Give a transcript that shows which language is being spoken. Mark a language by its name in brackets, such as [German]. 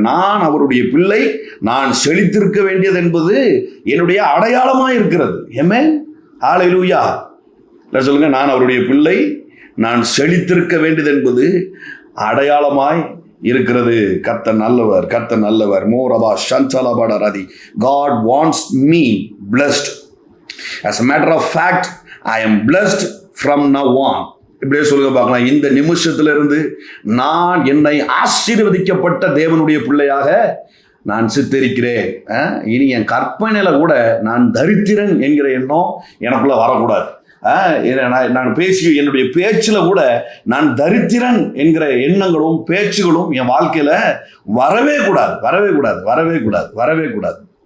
[Tamil] நான் அவருடைய பிள்ளை, நான் செழித்திருக்க வேண்டியது என்பது என்னுடைய அடையாளமாக இருக்கிறது. ஆமென், ஹல்லேலூயா. சொல்லுங்க, நான் அவருடைய பிள்ளை, நான் செழித்திருக்க வேண்டியது என்பது அடையாளமாய் இருக்கிறது. கர்த்தர் நல்லவர், கர்த்தர் நல்லவர். மோரபா ஷன்சலபட ரதி. [English] God wants me blessed. As a matter of fact, I am blessed from now on. [Tamil] இப்படியே சொல்லுங்க பார்க்கலாம். இந்த நிமிஷத்திலிருந்து நான் என்னை ஆசீர்வதிக்கப்பட்ட தேவனுடைய பிள்ளையாக நான் சித்தரிக்கிறேன். இனி என் கற்பனையில கூட நான் தரித்திரன் என்கிற எண்ணம் எனக்குள்ள வரக்கூடாது. நான் என்னுடைய பேச்சில் கூட நான் தரித்திரன் என்கிற எண்ணங்களும் பேச்சுகளும் என் வாழ்க்கையில வரவே கூடாது, வரவே கூடாது, வரவே கூடாது, வரவே கூடாது.